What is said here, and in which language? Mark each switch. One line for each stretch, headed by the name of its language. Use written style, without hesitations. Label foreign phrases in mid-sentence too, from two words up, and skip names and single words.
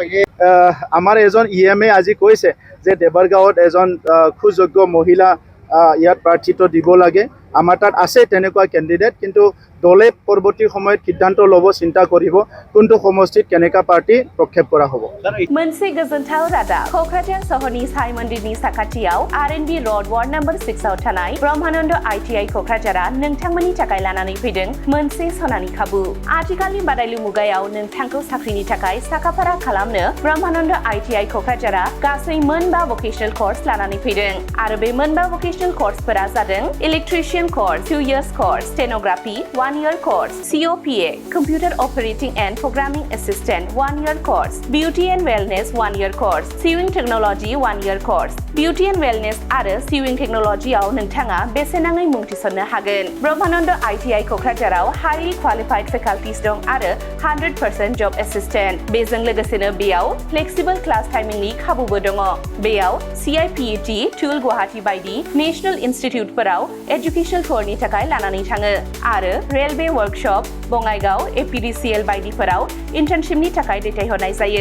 Assamese: আমাৰ এজন EMA আজি কৈছে যে দেৱৰগাঁৱত এজন সুযোগ্য মহিলা ইয়াত প্ৰাৰ্থিত্ব দিব লাগে। আমাৰ তাত আছে তেনেকুৱা কেণ্ডিডেট, কিন্তু দলে পৰৱৰ্তী সময়ত সিদ্ধান্ত ল'ব, চিন্তা কৰিব কোনটো সমষ্টিত কেনেকা পাৰ্টি প্ৰক্ষেপ কৰা হ'ব।
Bodo: मोनसे गोजोनथाव रादाब क'क्राझार सहरनि साइ मन्दिरनि साखाथियाव R&B
English: road ward number
Bodo: 6आव थानाय ब्रह्मानन्द ITI क'क्राझारआ नोंथांमोननि थाखाय लानानै फैदों मोनसे सनानि खाबु। आथिखालनि बादायलु मुगायाव नोंथांखौ साख्रिनि थाखाय साखाफारा खालामनो ब्रह्मानन्द ITI क'क्राझारआ गासै 5
English: vocational course
Bodo: लानानै फैदों। आरो बे
English: 5 भकेशनेल कर्सफोरा जादों electrician course 2 years course, stenography 1 year course, COPA computer operating and programming assistant 1 year course, beauty and wellness 1 year course, sewing technology 1 year course. beauty and wellness
Bodo: आरो
English: sewing technologyआव
Bodo: नोंथाङा बेसेनाङै मुं थिसननो हागोन। ब्रह्मानन्द ITI क'क्राझाराव
English: highly qualified faculties
Bodo: दं आरो
English: 100% job assistant.
Bodo: बेजों लोगोसेनो बेयाव
English: flexible class timingनि
Bodo: खाबुबो दङ। बेयाव CIPET, टुल गुवाहाटी बायदि
English: national instituteफोराव education tourनि
Bodo: थाखाय लानानै थाङो आरो
English: railway workshop
Bodo: बङाइगाव APDCL बायदिफोराव इन्टार्नशिपनि थाखाय दैथायहरनाय जायो।